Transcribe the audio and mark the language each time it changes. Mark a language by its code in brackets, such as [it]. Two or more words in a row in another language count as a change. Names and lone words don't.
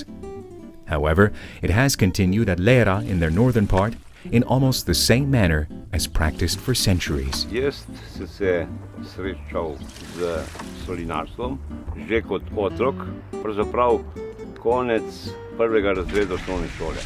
[en] However, it has continued at Lera in their northern part in almost the same manner as practiced for centuries. [sl] Jaz sem se srečal z solinarstvom že kot otrok, pravzaprav konec prvega razreda osnovne šole.